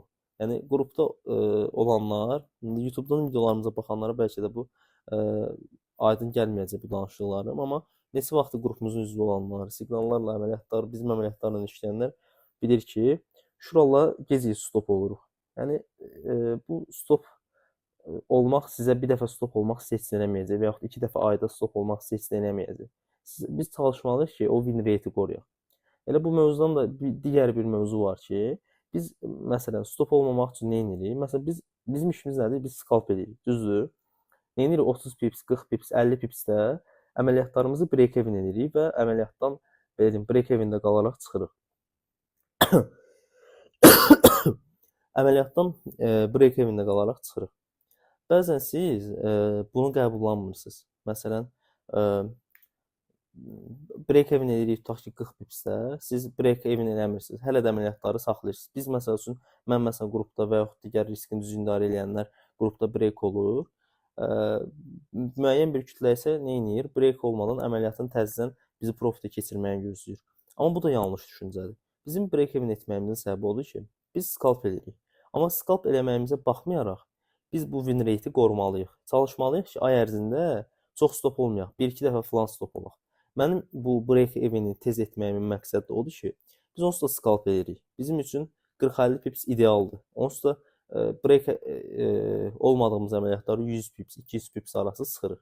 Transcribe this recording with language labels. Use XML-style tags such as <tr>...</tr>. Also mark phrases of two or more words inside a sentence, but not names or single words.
<az>Yəni qrupda olanlar, YouTube-dan videolarımıza baxanlara bəlkə də bu aydın gəlməyəcək bu danışdıqlarım, amma Neçə vaxtı qrupumuzun üzvü olanlar, siqnallarla əməliyyatlar, bizim əməliyyatlarla işləyənlər bilir ki, şuralar gec stop oluruq. Yəni bu stop olmaq sizə bir dəfə stop olmaq sizə heç nə eləməyəcək və yaxud 2 dəfə ayda stop olmaq sizə heç nə eləməyəcək. Biz çalışmalıyıq ki, o</az> <en>win rate-</en> <az>i qoruyaq. Elə bu mövzudan da digər bir mövzu var ki, biz məsələn stop olmamaq üçün nə edirik? Məsələn bizim işimiz nədir? Biz scalp edirik, düzdür? Nə edirik? 30 pips, 40 pips, 50 pipsdə əməliyyatlarımızı break-even edirik və əməliyyatdan belə deyim, break-evendə qalaraq çıxırıq. Əməliyyatdan break-evendə qalaraq çıxırıq. Bəzən siz bunu qəbullanmırsınız. Məsələn, break-even edirik tutaq ki 40 pipsdə, siz break-even eləmirsiniz. Hələ də əməliyyatları saxlayırsınız. Biz məsəl üçün mən məsələn qrupda və yaxud digər riskin düzgün idarə edənlər qrupda break olur. Müəyyən bir kütlə isə nə edir? Break olmadan əməliyyatın təzədən bizi profitə keçirməyə gözləyir. Amma bu da yanlış düşüncədir. Bizim break-even etməyimizin səbəbi odur ki, biz scalp edirik. Amma scalp eləməyimizə baxmayaraq biz bu</az> <en>win rate-</en> <az>i qorumalıyıq. Çalışmalıyıq ki, ay ərzində çox stop olmayaq. 1-2 dəfə falan stop olaq. Mənim bu break-even'i tez etməyimin məqsədi odur ki, biz onsuz da scalp edirik. Bizim üçün 40-50 pips idealdır. Onsuz da break olmadığımız əməliyyatları 100 pips, 200 pips arası sıxırıq.</az>